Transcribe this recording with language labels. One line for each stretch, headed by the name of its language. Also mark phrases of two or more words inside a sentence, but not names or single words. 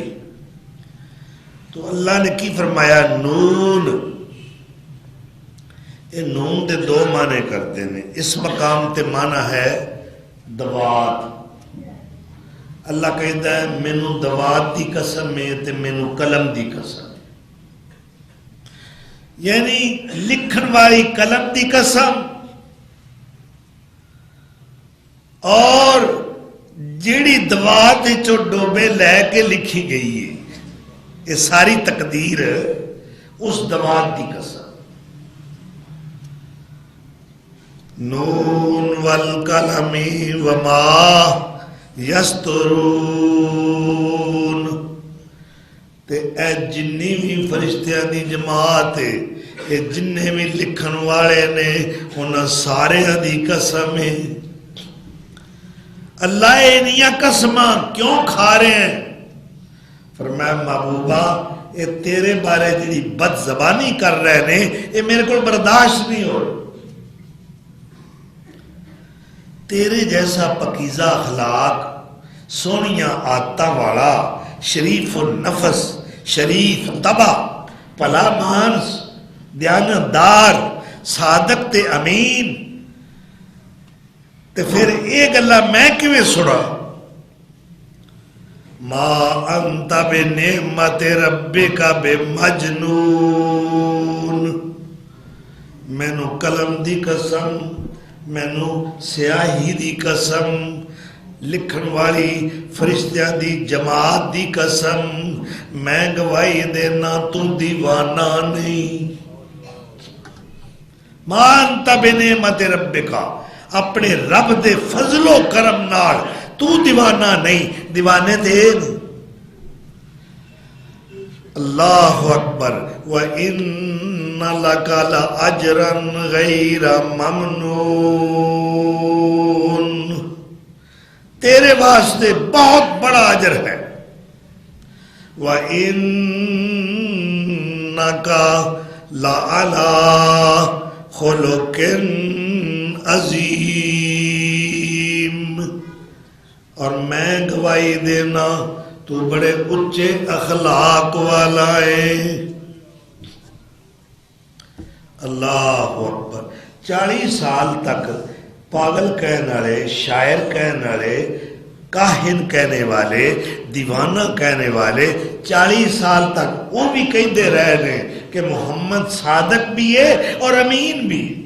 Punjabi: تو اللہ نے کی فرمایا نون، یہ نون دے دو معنی کرتے ہیں۔ اس مقام تے معنی ہے دوات۔ اللہ کہتا ہے مینوں دوات دی قسم ہے تے مینوں قلم دی قسم، یعنی لکھن والی قلم دی قسم اور جیڑی دوات چو ڈوبے لے کے لکھی گئی ہے، یہ ساری تقدیر اس دوات دی قسم۔
Arabic: نون والقلم وما یسطرون،
Punjabi: تے اے جنی بھی فرشتیاں دی جماعت ہے، اے جننے بھی لکھن والے نے انہاں سارے دی قسم ہے۔ اللہ انہیاں قسماں کیوں کھا رہے ہیں؟ فرمایا محبوبہ اے تیرے بارے جڑی بد زبانی کر رہے نے اے میرے کو برداشت نہیں ہو۔ تیرے جیسا پکیزہ اخلاق، سونیاں عادتاں والا، شریف النفس، شریف طبع، پلا مانس، دیانتدار، صادق تے امین، تے پھر ایک اللہ میں کیویں سنا؟
Arabic: ما انت بنعمت ربک بمجنون،
Punjabi: مینو قلم دی قسم، مینو سیاہی دی قسم، لکھن والی فرشتیاں دی جماعت دی قسم، میں گواہی دینا تو دیوانہ نہیں۔
Arabic: ما انت بنعمت ربک،
Punjabi: اپنے رب دے فضل و کرم نال تو دیوانہ نہیں، دیوانے دے نہیں۔
Arabic: اللہ اکبر۔ وَإِنَّ لَكَ لَأَجْرًا غَيْرَ مَمْنُونٍ،
Punjabi: تیرے واسطے بہت بڑا اجر ہے.
Arabic: وَإِنَّكَ لَعَلَىٰ خُلُقٍ عَظِيمٍ.
Punjabi: اور میں گواہی دینا تو بڑے اچھے اخلاق والا ہے.
Arabic: اللہ اکبر.
Urdu: 40 سال تک پاگل کہنے والے، شاعر کہنے والے، کاہن کہنے والے، دیوانہ کہنے والے 40 سال تک وہ بھی کہتے رہے ہیں کہ محمد صادق بھی ہے اور امین بھی.